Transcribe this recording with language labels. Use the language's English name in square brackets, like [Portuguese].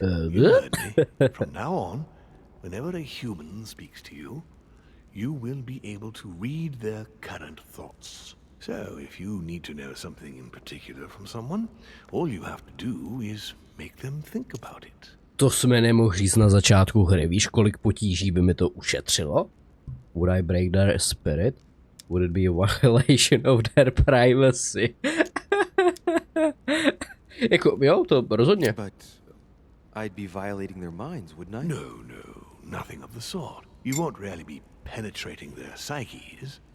[English] You heard me. From now on, whenever a human speaks to you, you will be able to read their current thoughts. So, if you need to know something in particular from someone, all you have to do is make them think about it. [Czech] To jsme nemohli říct na začátku hry. Víš, kolik potíží by mi to ušetřilo? [English] Would I break their spirit? Would it be a violation of their privacy? [Czech] Jako, jo, to rozhodně. [English] But I'd be violating their minds, wouldn't I? No, nothing of the sort. You won't really be penetrating their psyches.